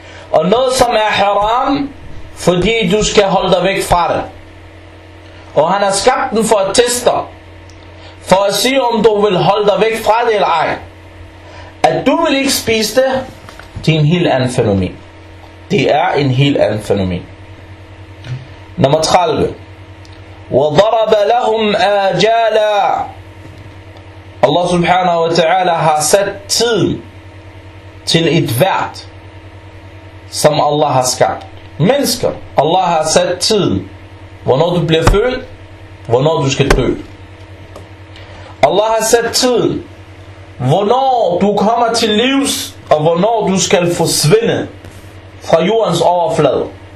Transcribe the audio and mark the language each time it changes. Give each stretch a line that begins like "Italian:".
Danish: Og noget som er haram, fordi du skal holde dig væk fra det. Og han har skabt den for at teste dig, for at se om du vil holde dig væk fra det eller ej. At du vil ikke spise det, det er en helt anden fænomen. Det er en helt anden fænomen. Nummer 30:
Arabic: وَضَرَبَ لَهُمْ آجَالًا.
Danish: Allah subhanahu wa ta'ala har sat tid til et hvert, som Allah har skabt. Mennesker, Allah har sat tid, hvornår du bliver født, hvornår du skal dø. Allah har sat tid, hvornår du kommer til livs, og hvornår du skal forsvinde fra jordens overflade.